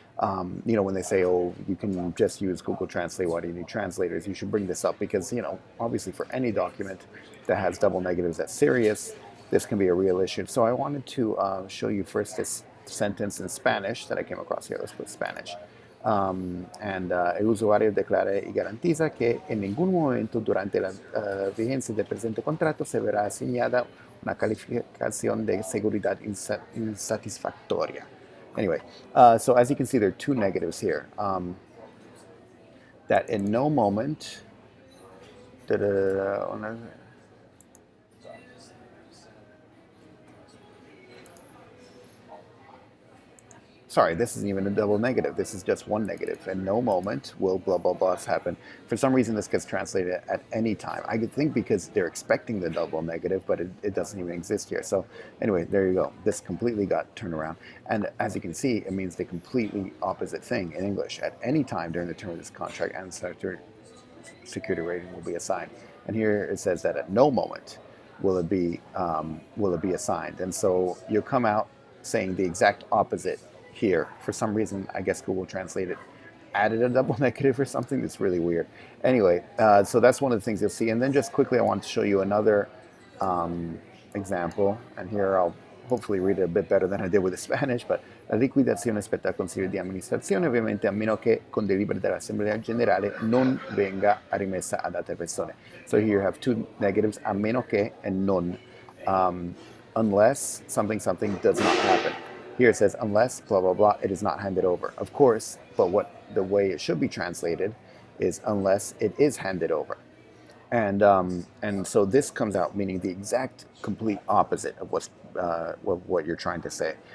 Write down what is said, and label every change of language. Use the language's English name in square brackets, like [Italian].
[English] When they say, "Oh, you can just use Google Translate. Why do you need translators?" You should bring this up because, obviously for any document that has double negatives that's serious, this can be a real issue. So I wanted to show you first this sentence in Spanish that I came across here. Let's put Spanish. [Spanish] El usuario declara y garantiza que en ningún momento durante la vigencia del presente contrato se verá asignada una calificación de seguridad insatisfactoria. [English] Anyway, so as you can see, there are two negatives here. That in no moment, da, da, da, da, sorry, this isn't even a double negative. This is just one negative. In no moment will blah, blah, blahs happen. For some reason, this gets translated at any time. I could think because they're expecting the double negative, but it doesn't even exist here. So anyway, there you go. This completely got turned around. And as you can see, it means the completely opposite thing in English. At any time during the term of this contract, and security rating will be assigned. And here it says that at no moment will it be assigned. And so you'll come out saying the exact opposite here. For some reason, I guess Google Translate added a double negative or something. That's really weird. Anyway, so that's one of the things you'll see. And then just quickly, I want to show you another example. And here I'll hopefully read it a bit better than I did with the Spanish, but [Italian] la liquidazione spetta al Consiglio di amministrazione, ovviamente a meno che con delibera dell'Assemblea Generale non venga rimessa ad altre persone. [English] So here you have two negatives, [Italian] a meno che [English] and non, unless something does not happen. Here it says, unless blah, blah, blah, it is not handed over. Of course, but the way it should be translated is unless it is handed over. And so this comes out meaning the exact complete opposite of what you're trying to say.